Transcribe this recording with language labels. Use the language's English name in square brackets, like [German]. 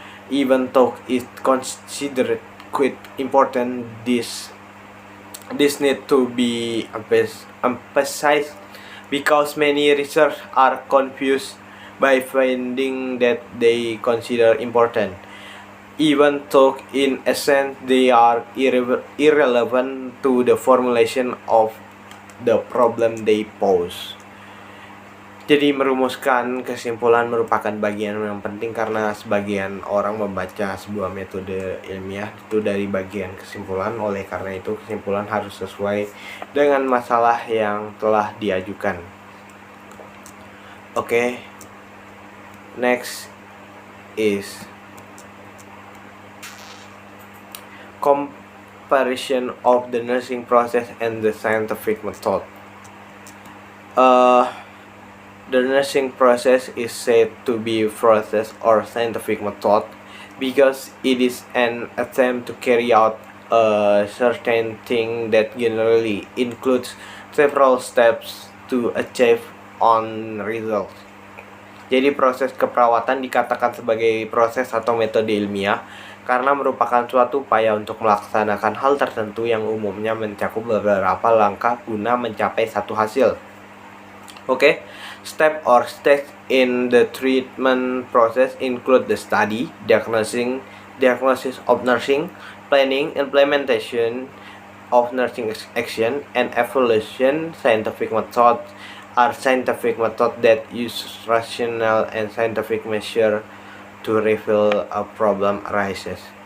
[English] Even though it considered quite important, this need to be emphasized because many researchers are confused by finding that they consider important, even though in essence they are irrelevant to the formulation of the problem they pose. [Indonesian] Jadi merumuskan kesimpulan merupakan bagian yang penting karena sebagian orang membaca sebuah metode ilmiah itu dari bagian kesimpulan. Oleh karena itu kesimpulan harus sesuai dengan masalah yang telah diajukan. Oke. [English] Next is comparison of the nursing process and the scientific method. The nursing process is said to be a process or scientific method because it is an attempt to carry out a certain thing that generally includes several steps to achieve on results. [Indonesian] Jadi proses keperawatan dikatakan sebagai proses atau metode ilmiah karena merupakan suatu upaya untuk melaksanakan hal tertentu yang umumnya mencakup beberapa langkah guna mencapai satu hasil. [English] Okay, step or steps in the treatment process include the study, diagnosis of nursing, planning, implementation of nursing action, and evaluation. Scientific methods are scientific methods that use rational and scientific measure to reveal a problem arises.